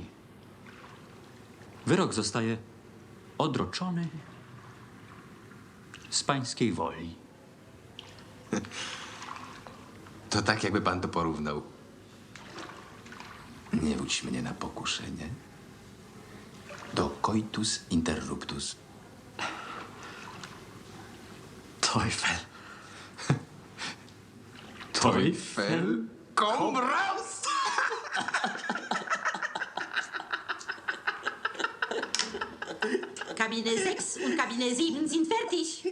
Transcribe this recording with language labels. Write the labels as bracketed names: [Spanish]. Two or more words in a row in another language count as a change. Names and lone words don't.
[Polish] Wyrok zostaje odroczony z pańskiej woli. To tak, jakby pan to porównał. Nie wódź mnie na pokuszenie. [Latin] Do coitus interruptus. [German] Teufel. Teufel? Komm raus! Kabine 6 und Kabine 7 sind fertig.